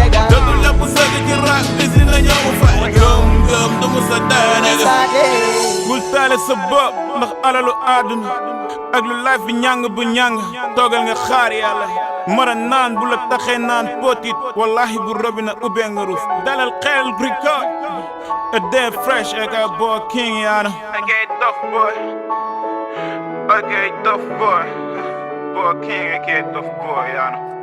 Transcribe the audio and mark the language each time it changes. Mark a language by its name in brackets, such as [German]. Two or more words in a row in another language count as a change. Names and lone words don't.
[Wolof] Te du lépp sëgg ci rap bi, si na ñëw ma fay. Gëm, gëm, du mu sa tee nag. Bul taale sa bopp, ndax alalu àdduna. Ak lu life bi ñàng bu ñàng, toogal nga xaar Yàlla. Mara naan bu la taxee naan potit, wallahi bu robinet ubbee nga ruus. Dalal xel [English] record, a day fresh, aka Boy King, yaana. A K A Duff Boy. A K A Duff Boy. Boy King, A K A Duff Boy, yaana.